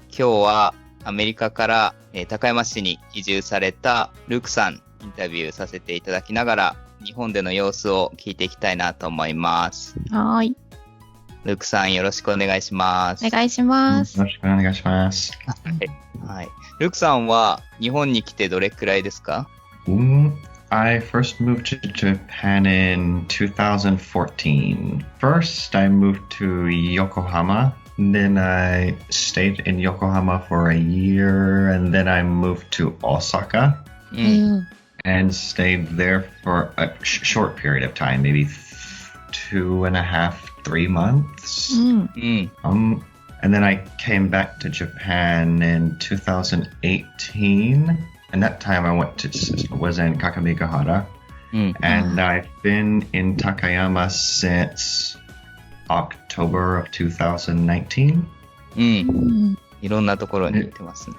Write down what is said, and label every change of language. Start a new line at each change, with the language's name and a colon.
Japanese: 今日はアメリカから高山市に移住されたルークさんインタビューさせていただきながら日本での様子を聞いていきたいなと思います。はい。ルークさん、よろしくお願いします。お願いします。よろしくお願いします。はい。ルークさんは日本に来てどれくらいですか？
English: I first moved to Japan in 2014. First, I moved to Yokohama. Then I stayed in Yokohama for a year, and then I moved to Osaka and stayed there for a short period of time, maybe 2.5, 3 months. And then I came back to Japan in 2018. And that time I was in Kakamigahara. And I've been in Takayama since October of 2019.
Japanese: いろんなところに行ってますね。